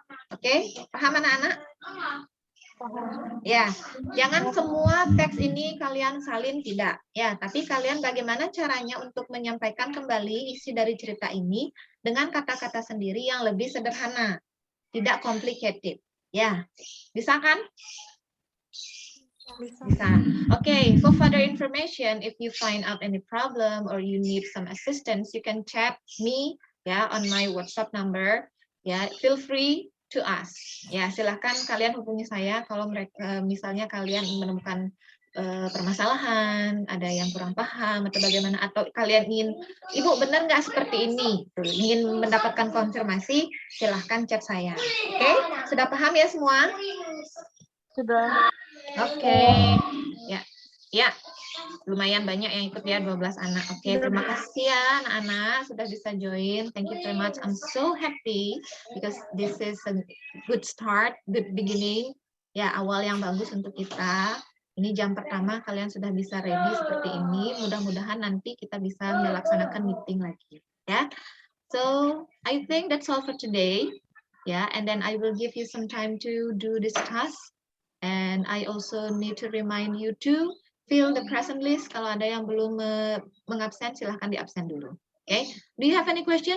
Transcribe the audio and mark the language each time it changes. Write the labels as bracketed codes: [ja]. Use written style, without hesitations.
[id] Oke, paham anak-anak? Ya, jangan semua teks ini kalian salin, tidak. Ya, tapi kalian bagaimana caranya untuk menyampaikan kembali isi dari cerita ini dengan kata-kata sendiri yang lebih sederhana, tidak complicated. Ya, bisa kan? Bisa. [en] Okay, for further information, if you find out any problem or you need some assistance, you can chat me ya on my WhatsApp number. [id] Ya, [en] feel free to ask. [id] Ya, silahkan kalian hubungi saya kalau mereka misalnya kalian menemukan permasalahan, ada yang kurang paham atau bagaimana, atau kalian ingin, Ibu benar nggak seperti ini, ingin mendapatkan konfirmasi, silahkan chat saya. Oke, sudah paham ya semua? Sudah. Oke, ya, lumayan banyak yang ikut ya, 12 anak. Oke, terima kasih ya anak-anak sudah bisa join. [en] Thank you very much. I'm so happy because this is a good start, good beginning. [id] Ya, awal yang bagus untuk kita. Ini jam pertama kalian sudah bisa ready seperti ini. Mudah-mudahan nanti kita bisa melaksanakan meeting lagi. [en] Ya, so I think that's all for today. Yeah, and then I will give you some time to do this task. And I also need to remind you to fill the present list. [id] Kalau ada yang belum mengabsen, silahkan diabsen dulu. Oke, okay? [en] Do you have any question?